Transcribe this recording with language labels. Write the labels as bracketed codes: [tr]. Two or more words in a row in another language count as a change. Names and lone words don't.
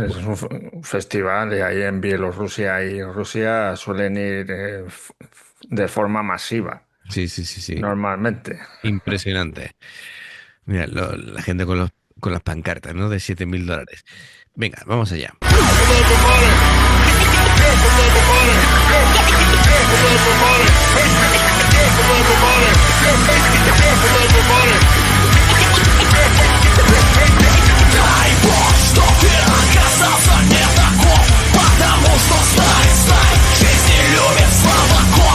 [es] Sí, es un un festival y ahí en Bielorrusia y Rusia suelen ir de forma masiva, sí, sí, sí, sí. normalmente. Impresionante. Mira, la gente con las pancartas, ¿no? De $7.000. Venga, vamos allá. [ru] Дай Бог, что ты оказался не таков, потому что знай, жизни любит слабаков.